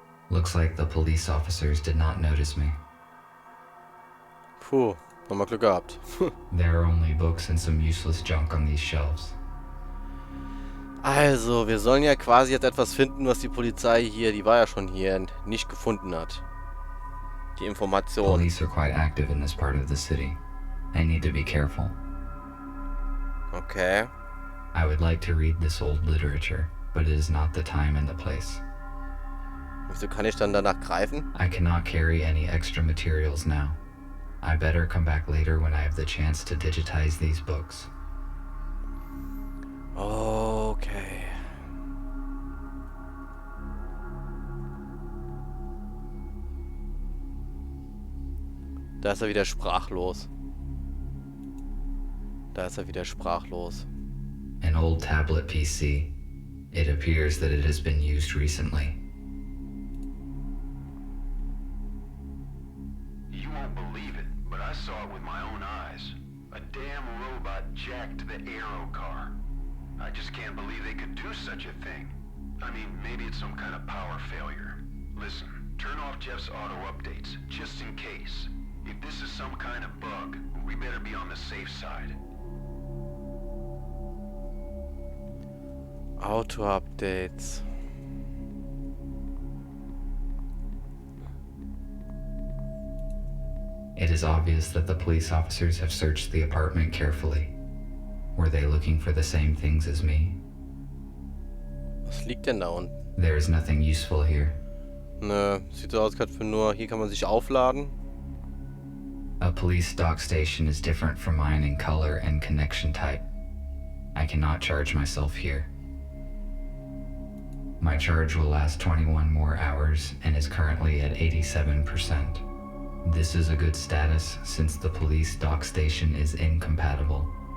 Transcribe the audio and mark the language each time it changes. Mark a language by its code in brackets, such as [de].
[en] Looks like the police officers did not notice me. [de] Puh, nochmal Glück gehabt. [en] There are only books and some useless junk on these shelves. [de] Also, wir sollen ja quasi jetzt etwas finden, was die Polizei hier, die war ja schon hier, nicht gefunden hat. Die Information. [en] Police are quite active in this part of the city. I need to be careful. Okay. I would like to read this old literature, but it is not the time and the place. [de] Wieso kann ich dann danach greifen? [en] I cannot carry any extra materials now. I better come back later when I have the chance to digitize these books. Okay. [de] Da ist er wieder sprachlos. Da ist er wieder sprachlos. [en] An old tablet PC. It appears that it has been used recently. You won't believe it, but I saw it with my own eyes. A damn robot jacked the Aero car. I just can't believe they could do such a thing. I mean, maybe it's some kind of power failure. Listen, turn off Jeff's auto updates, just in case. If this is some kind of bug, we better be on the safe side. [de] Auto-Updates. [en] It is obvious that the police officers have searched the apartment carefully. Were they looking for the same things as me? [de] Was liegt denn da unten? [en] There is nothing useful here. [de] Nö, sieht so aus, als für nur, hier kann man sich aufladen. [en] A police dock station is different from mine in color and connection type. I cannot charge myself here. My charge will last 21 more hours and is currently at 87%. This is a good status since the police dock station is incompatible.